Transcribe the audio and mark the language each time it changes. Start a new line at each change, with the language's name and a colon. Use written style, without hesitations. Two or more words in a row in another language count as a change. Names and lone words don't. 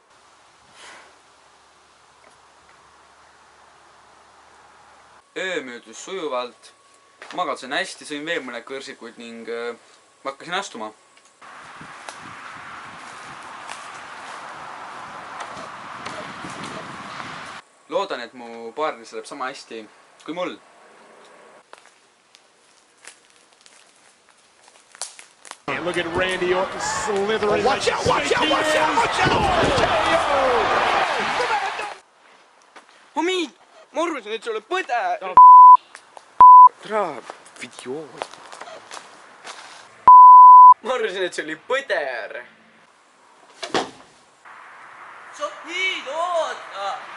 Estonian: Öö möödus sujuvalt, magasin hästi, sõin veel mõned kõrsikud ning hakkasin astuma. Loodan, et mu paarilis läheb sama hästi kui mul.
English: Look at Randy Orton slithering. Watch out, watch out, watch out, watch out!
Estonian: Homid, ma arvasin, et see oli põder. Idioot. Ma arvasin, et see oli põder. Sopid, oota!